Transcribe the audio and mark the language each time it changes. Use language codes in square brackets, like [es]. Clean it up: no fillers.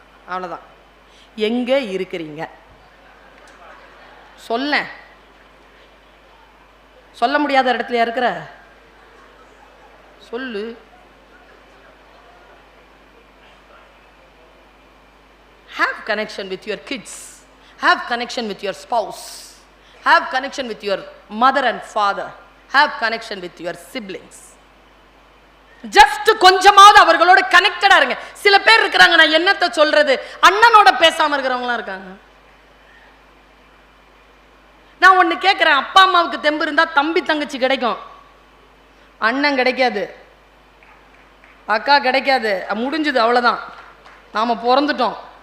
[ta] அவ்வளோதான். எங்க இருக்கிறீங்க சொல்ல முடியாத இடத்துல இருக்கிற சொல்லு. [en] Have connection with your kids. Have connection with your spouse. Have connection with your mother and father. Have connection with your siblings. Just [ta] கொஞ்சமாவது அவர்களோட கனெக்டடா இருங்க. சில பேர் இருக்கிறாங்க, நான் என்னத்தை சொல்றது, அண்ணனோட பேசாம இருக்கிறவங்களா இருக்காங்க. நான் ஒண்ணு கேட்கிறேன், அப்பா அம்மாவுக்கு தெம்பு இருந்தா தம்பி தங்கச்சி கிடைக்கும், அண்ணன் கிடைக்காது, அக்கா கிடைக்காது, முடிஞ்சது, அவ்வளவுதான். நாம பிறந்துட்டோம்.